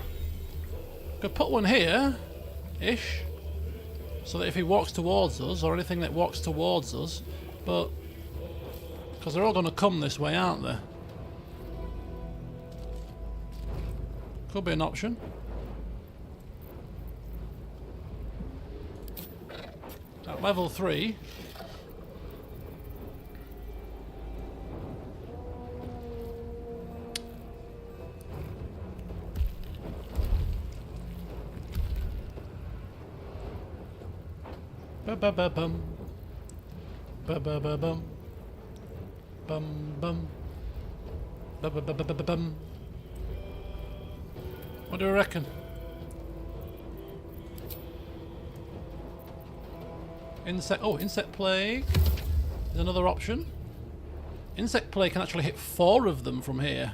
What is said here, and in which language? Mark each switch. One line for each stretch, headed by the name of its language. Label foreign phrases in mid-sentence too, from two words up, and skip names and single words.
English: Could put one here, ish, so that if he walks towards us, or anything that walks towards us, but because they're all going to come this way, aren't they? Could be an option. At level 3. Ba-ba-ba-bum. Ba-ba-ba-bum. Bum-bum. Ba-ba-ba-ba-ba-bum. What do you reckon? Insect plague is another option. Insect plague can actually hit 4 of them from here.